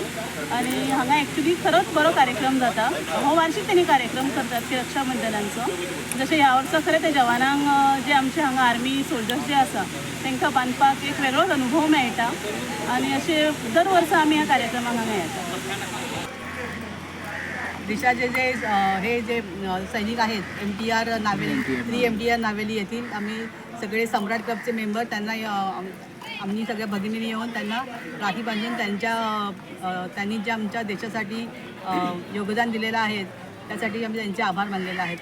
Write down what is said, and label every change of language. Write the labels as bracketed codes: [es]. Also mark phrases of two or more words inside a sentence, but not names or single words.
[kok] आनी हांगा एक्चुली खरोच बरो कार्यक्रम जाता. हो वार्षिक तेणी कार्यक्रम करतात की रक्षाबंधनाचो. जशें ह्या वर्सा खरें ते जवानांक जे आमचे हांगा [en] army soldiers [kok] जे आसा तांकां बांदपाक एक वेगळोच अनुभव मेळटा. आनी अशें दर वर्सा आमी ह्या कार्यक्रमाक हांगा येता. [mr] देशाचे जे सैनिक आहेत MTR नावेली, 3 MTR नावेली येथील आम्ही सगळे सम्राट क्लबचे मेंबर त्यांना आम्ही सगळ्या भगिनींनी येऊन त्यांना राखी बांधून त्यांनी जे आमच्या देशासाठी योगदान दिलेलं आहे त्यासाठी आम्ही त्यांचे आभार मानलेले आहेत.